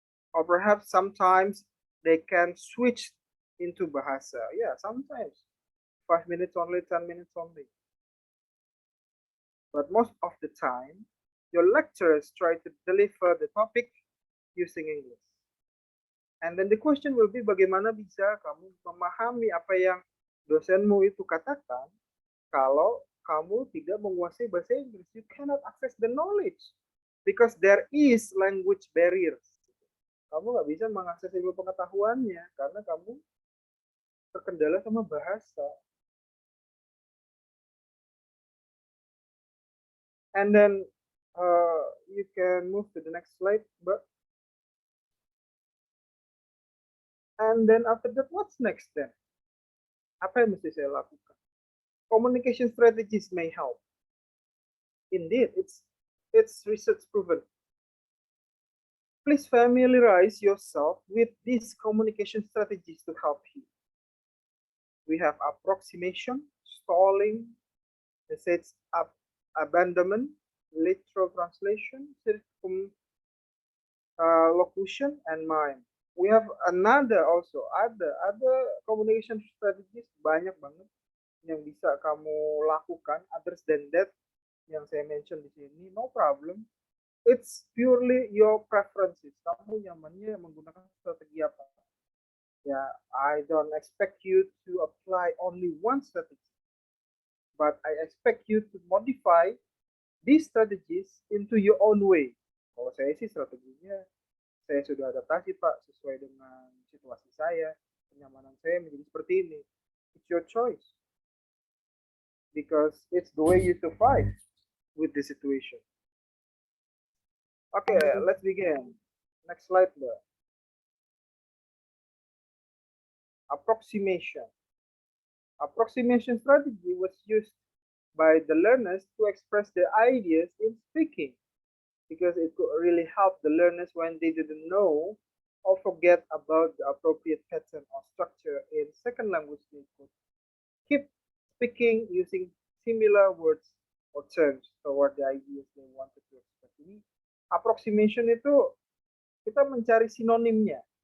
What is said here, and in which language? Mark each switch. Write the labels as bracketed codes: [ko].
[en] Or perhaps sometimes they can switch into bahasa. Yeah, sometimes 5 minutes only, 10 minutes only. But most of the time, your lecturers try to deliver the topic using English. And then the question will be, [id] bagaimana bisa kamu memahami apa yang dosenmu itu katakan kalau kamu tidak menguasai bahasa Inggris? [en] You cannot access the knowledge because there is language barriers. [id] Kamu nggak bisa mengakses ilmu pengetahuannya karena kamu terkendala sama bahasa. [en] And then you can move to the next slide, but and then after that, what's next then? [id] Apa yang mesti saya lakukan? [en] Communication strategies may help. Indeed, it's research proven. Please familiarize yourself with these communication strategies to help you. We have approximation, stalling, message abandonment, literal translation, circumlocution, and mime. We have another also, [id] ada communication strategies banyak banget yang bisa kamu lakukan. [en] Others than that, [id] yang saya mention di sini, [en] no problem. It's purely your preferences. [id] Kamu nyamannya menggunakan strategi apa? [en] Ya, I don't expect you to apply only one strategy, but I expect you to modify these strategies into your own way. [id] Kalau saya sih strateginya, saya sudah adaptasi Pak, sesuai dengan situasi saya, kenyamanan saya menjadi seperti ini. [en] It's your choice. Because it's the way you survive with the situation. Okay, let's begin. Next slide, Mbak. Approximation. Approximation strategy was used by the learners to express their ideas in speaking, because it could really help the learners when they didn't know or forget about the appropriate pattern or structure in second language. They could keep speaking using similar words or terms toward the ideas they wanted to express. [id] Ini approximation itu kita mencari sinonimnya.